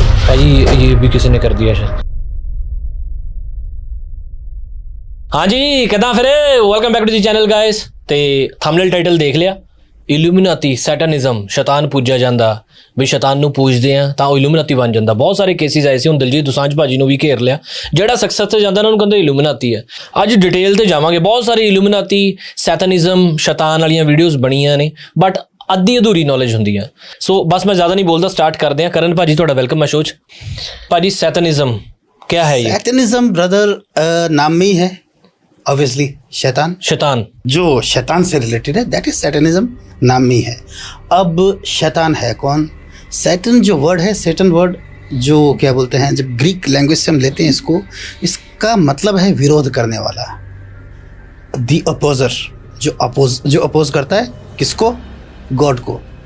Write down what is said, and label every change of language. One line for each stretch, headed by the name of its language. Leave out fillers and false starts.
Hindi: भाई ये भी किसी ने कर दिया शायद।
Punjabi: हाँ जी, किदां फिर
English: Welcome back to the channel guys.
Punjabi: ते थंबनेल टाइटल देख लिया, इल्यूमिनाती सैटनिज्म, शैतान पूजा ਜਾਂਦਾ ਵੀ शैतान ਨੂੰ पूजਦੇ ਆ ਤਾਂ ਉਹ ਇਲੂਮੀਨਾਤੀ ਬਣ ਜਾਂਦਾ। ਬਹੁਤ ਸਾਰੇ ਕੇਸਿਸ ਆਏ ਸੀ, ਹੁਣ ਦਿਲਜੀਤ ਦੋਸਾਂਝ ਭਾਜੀ ਨੂੰ ਵੀ ਘੇਰ ਲਿਆ, ਜਿਹੜਾ ਸਕਸੈਸ ਤੇ ਜਾਂਦਾ ਉਹਨਾਂ ਨੂੰ ਕਹਿੰਦੇ ਇਲੂਮੀਨਾਤੀ ਹੈ। ਅੱਜ ਡਿਟੇਲ ਤੇ ਜਾਵਾਂਗੇ। ਬਹੁਤ ਸਾਰੀ ਇਲੂਮੀਨਾਤੀ ਸੈਟਨਿਜ਼ਮ ਸ਼ੈਤਾਨ ਵਾਲੀਆਂ ਵੀਡੀਓਜ਼ ਬਣੀਆਂ ਨੇ, ਬਟ ਅੱਧੀ ਅਧੂਰੀ ਨੌਲੇਜ ਹੁੰਦੀ ਹੈ। ਸੋ ਬਸ ਮੈਂ ਜ਼ਿਆਦਾ ਨਹੀਂ ਬੋਲਦਾ, ਸਟਾਰਟ ਕਰਦੇ ਹਾਂ। ਕਰਨ ਭਾਜੀ ਤੁਹਾਡਾ ਵੈਲਕਮ ਹੈ ਸ਼ੋਅ 'ਚ।
Hindi: ਭਾਜੀ सैटनिज्म क्या है? ये सैटनिज्म ब्रदर नाम में ही है, ऑब्वियसली शैतान जो शैतान से रिलेटेड है,
English: that is satanism,
Hindi: नाम में ही है। अब शैतान है कौन? सैटन जो वर्ड है, सैटन वर्ड जो क्या बोलते हैं, जब ग्रीक लैंग्वेज से हम लेते हैं इसको, इसका मतलब है विरोध करने वाला, दी अपोजर, जो अपोज करता है किसको? गॉड को।